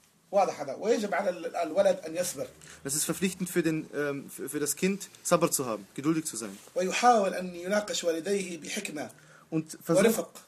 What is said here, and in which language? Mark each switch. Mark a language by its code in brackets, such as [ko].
[ar] واضح هذا ويجب على الولد أن يصبر. [de] Es ist verpflichtend für das Kind Sabr zu haben, geduldig zu sein. [ar] ويحاول أن يناقش والديه بحكمة ورفق.